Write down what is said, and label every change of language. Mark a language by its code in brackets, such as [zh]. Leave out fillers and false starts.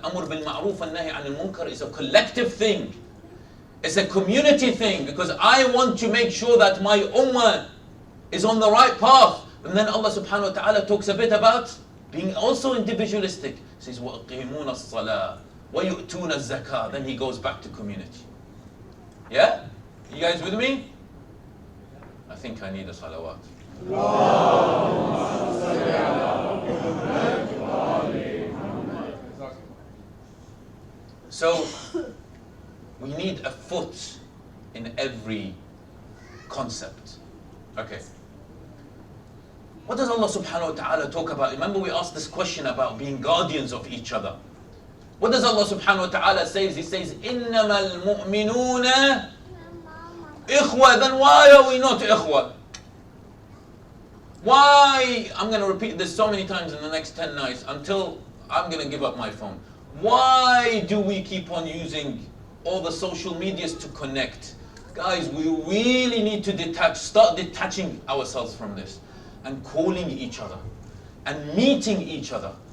[ar] الْأَمْرُ بِالْمَعْرُوفِ وَالنَّهْيِ عَنِ الْمُنكَرِ [en] is a collective thing. It's a community thing, because I want to make sure that my ummah is on the right path. And then Allah subhanahu wa ta'ala talks a bit about being also individualistic. He says, [ar] وَأَقِيمُونَ الصَّلَاةِ وَيُؤْتُونَ الزَّكَاةِ. [en] Then he goes back to community. Yeah? You guys with me? I think I need a salawat. So, we need a foot in every concept. Okay. What does Allah subhanahu wa ta'ala talk about? Remember we asked this question about being guardians of each other. What does Allah subhanahu wa ta'ala say? He says, [ar] إِنَّمَا الْمُؤْمِنُونَ إِخْوَةً. [en] Then why are we not ikhwa? Why? I'm going to repeat this so many times in the next 10 nights until I'm going to give up my phone. Why do we keep on using all the social medias to connect? Guys, we really need to start detaching ourselves from this and calling each other and meeting each other.